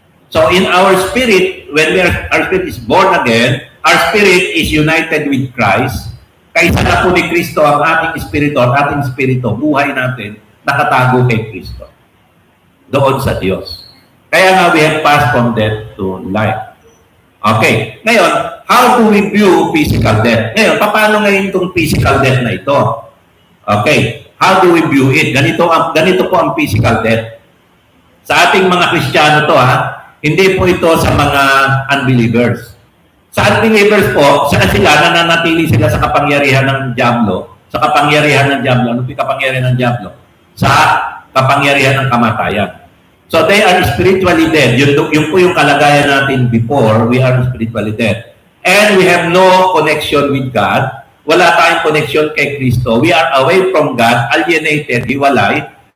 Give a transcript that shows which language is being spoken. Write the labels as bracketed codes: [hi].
[en] So, in our spirit, when our spirit is born again, our spirit is united with Christ. [tl] Kaisa na po ni Kristo ang ating espiritu, buhay natin, nakatago kay Kristo. Doon sa Diyos. Kaya nga [en] we have passed from death to life. Okay. Ngayon, how do we view physical death? [tl] Ngayon, paano ngayon itong physical death na ito? [en] Okay. How do we view it? [tl] Ganito po ang physical death. Sa ating mga Kristiyano to hindi po ito sa mga unbelievers. Sa unbelievers po, saan sila nananatili sila sa kapangyarihan ng Diablo? Sa kapangyarihan ng Diablo. Ano po yung kapangyarihan ng Diablo? Sa kapangyarihan ng kamatayan. [en] So they are spiritually dead. [tl] Yun po yung kalagayan natin [en] before, we are spiritually dead. And we have no connection with God. [tl] Wala tayong connection kay Kristo. [en] We are away from God, alienated, hiwalay.